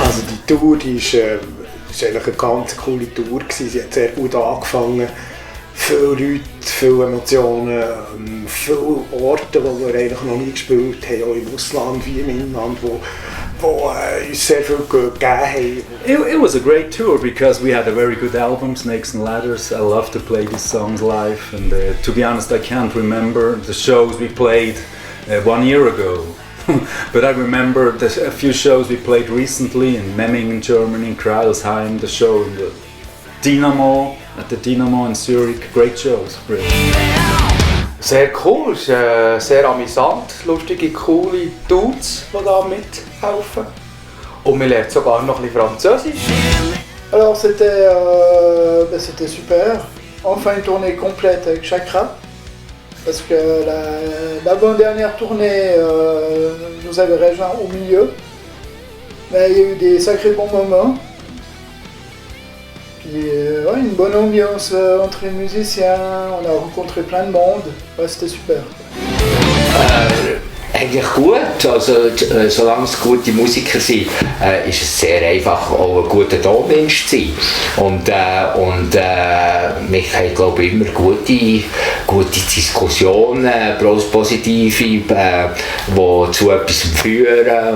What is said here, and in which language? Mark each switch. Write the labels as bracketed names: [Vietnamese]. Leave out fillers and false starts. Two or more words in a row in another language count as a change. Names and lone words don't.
[German] Also die Tour ist eigentlich eine ganz coole Tour. Sie hat sehr gut angefangen. Viele Leute, viele Emotionen, viele Orte, die wir eigentlich noch nie gespielt haben, auch im Ausland wie im Inland, wo uns sehr viel gegeben haben. [English] It was a great tour because we had a very good album, Snakes and Ladders. I love to play these songs live, and to be honest, I can't remember the shows we played 1 year ago. But I remember a few shows we played recently in Memmingen, Germany, in Kreilsheim, the show in the Dynamo, at the Dynamo in Zurich. Great shows, really. [German] Sehr cool, es ist sehr amüsant, lustige, coole Dudes, die da mithelfen. Und man lernt sogar noch ein bisschen Französisch. [French] Alors c'était super, enfin une tournée complète avec Chakra, parce que l'avant-dernière tournée nous avait rejoint au milieu, mais il y a eu des sacrés bons moments. Puis ouais, une bonne ambiance entre les musiciens, on a rencontré plein de monde, ouais, c'était super. [German] Eigentlich gut, also solange es gute Musiker sind, ist es sehr einfach, auch ein guter Tonmensch zu sein. Und wir haben, glaube ich, immer gute Diskussionen, positive, die zu etwas führen.